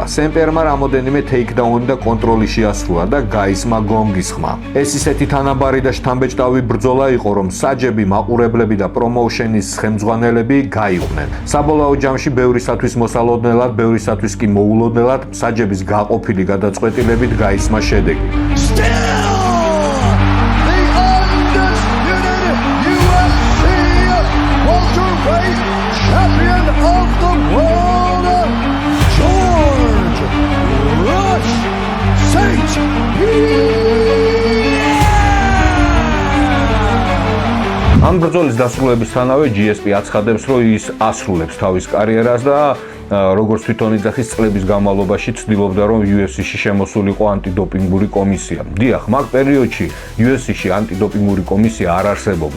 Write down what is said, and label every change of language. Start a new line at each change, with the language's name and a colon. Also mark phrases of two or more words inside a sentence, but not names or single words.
Georgian: სემპერმა რამოდენიმე ტეიქდაუნი და კონტროლი შეასრულა და გაისმა გონგის ხმა. ეს ისეთი თანაბარი და შთამბეჭდავი ბრძოლა იყო, რომ საჯები, მაყურებლები და პრომოუშენის ხელმძღვანელები გაიყვნენ. საბოლოო ჯამში ბევრისათვის მოსალოდნელად, ბევრისათვის კი მოულოდნელად საჯების გაყოფილი გადაწყვეტილებით გაისმა შედეგი.
English: Champion of the world, George Rush St. Pierre!
Georgian: ამ ბრძოლის დასრულებისთანავე GSP აცხადებს, რომ ის ასრულებს თავის კარიერას და როგორც თვითონ იძახის წლების განმავლობაში ცდილობდა, რომ UFC-ში შემოსულიყო ანტიდოპინგური კომისია. დიახ, მაგ პერიოდში UFC-ში ანტიდოპინგური კომისია არ არსებობდა.